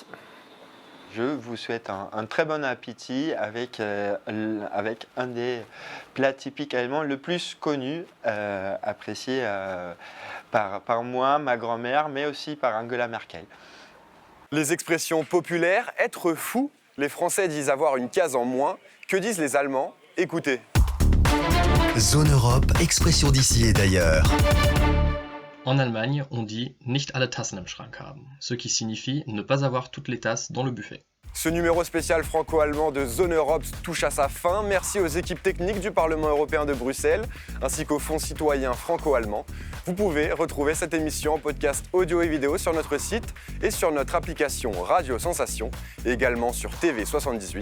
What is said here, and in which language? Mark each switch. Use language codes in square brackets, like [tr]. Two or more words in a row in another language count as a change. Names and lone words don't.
[fr] Je vous souhaite un très bon appétit avec un des plats typiques allemands le plus connu, apprécié par moi, ma grand-mère, mais aussi par Angela Merkel. Les expressions populaires, être fou, les Français disent avoir une case en moins. Que disent les Allemands? Écoutez. Zone Europe, expression d'ici et d'ailleurs. En Allemagne, on dit [de] nicht alle Tassen im Schrank haben, [fr] ce qui signifie ne pas avoir toutes les tasses dans le buffet. Ce numéro spécial franco-allemand de Zone Europe touche à sa fin. Merci aux équipes techniques du Parlement européen de Bruxelles, ainsi qu'au Fonds citoyen franco-allemand. Vous pouvez retrouver cette émission en podcast audio et vidéo sur notre site et sur notre application Radio Sensation, et également sur TV78.